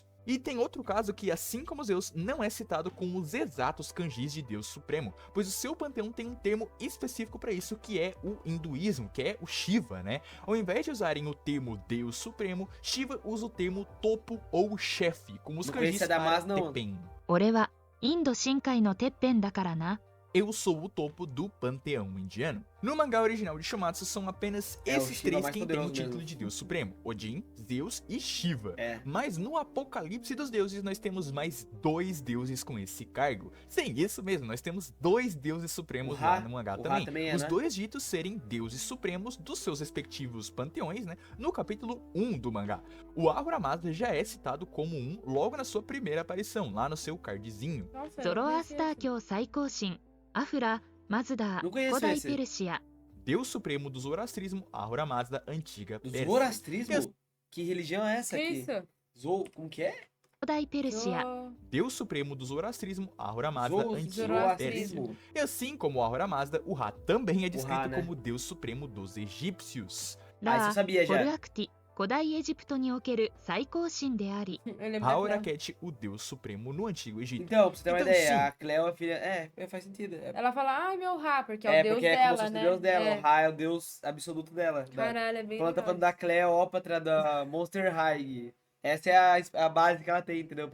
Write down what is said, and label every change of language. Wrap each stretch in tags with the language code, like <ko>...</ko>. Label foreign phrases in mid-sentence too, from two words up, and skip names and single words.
<pt>E tem outro caso que, assim como Zeus, não é citado com os exatos kanjis de Deus Supremo, pois o seu panteão tem um termo específico para isso, que é o hinduísmo, que é o Shiva, né? Ao invés de usarem o termo Deus Supremo, Shiva usa o termo topo ou chefe, como os Não kanjis conhecia Damas, para não. Tepen.</pt> <ja>俺はインド深海のてっぺんだからな。</ja> <pt>Eu sou o topo do panteão indiano. No mangá original de Shumatsu, são apenas É, o esses Shiva três mais quem tem o poderoso título mesmo. de Deus Supremo: Odin, Zeus e Shiva. É. Mas no Apocalipse dos Deuses, nós temos mais 2 deuses com esse cargo. Sim, isso mesmo, nós temos 2 deuses supremos O lá Ra- no mangá o Ra também. também é, Os né? dois ditos serem deuses supremos dos seus respectivos panteões, né? No capítulo 1 do mangá. O Ahura Mazda já é citado como um logo na sua primeira aparição, lá no seu cardzinho. Nossa,</pt> <ja>ゾ</ja> <pt>eu</pt> <ja>ロ</ja> <pt>não</pt> <ja>アスター</ja> <pt>conhecia esse.</pt> <ja>教最高神、アフラ、マズダ</ja> <pt>Não</pt> <ja>ー、</ja> <pt>conheço</pt> <ja>古代</ja> <pt>esse.</pt> <ja>ペルシア、</ja> <pt>Deus Supremo do Zoroastrismo, Ahura Mazda, antiga Do Pérsia. Zoroastrismo? Que religião é essa Que aqui? isso? Como que é?</pt> <ja>古代ペルシア、</ja> <pt>Zo- Deus Supremo do Zoroastrismo, Ahura Mazda, antiga Pérsia. Zoroastrismo. E assim como o Ahura Mazda, o Ra também é descrito né? como Deus Supremo dos egípcios. Ah, isso</pt> <ja>ラ</ja> <pt>eu sabia</pt> <ja>ホル</ja> <pt>já.</pt> <ja>アクティ、古代エジプトにおける最高神であり、</ja> <pt>Eu lembro Ra daquela. Uraket, o Deus Supremo no Antigo Egito. Então, pra você ter uma Então, ideia, sim. a Cleo é filha. Faz sentido. Ela fala, ai, meu Ra, porque é o deus porque é como se dela, fosse né? o deus dela. É. O Ra é o deus absoluto dela. Caralho, é bem Quando tá legal. falando da Cleópatra, da Monster High. Essa é a base que ela tem, entendeu?</pt>